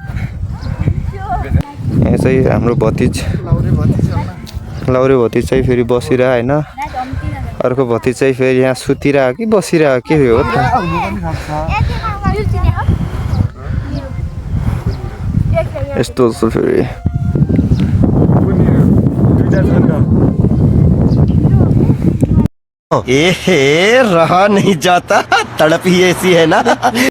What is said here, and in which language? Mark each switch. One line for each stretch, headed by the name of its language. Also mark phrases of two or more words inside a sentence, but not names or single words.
Nepali: यहाँ चाहिँ हाम्रो भतिज लौरे भतिज चाहिँ फेरि बसिरह होइन अर्को भतिज चाहिँ फेरि यहाँ सुतिरह कि बसिरह के हो त यस्तो छ फेरि
Hindi: रहा नहीं जाता तड़प ही ऐसी है ना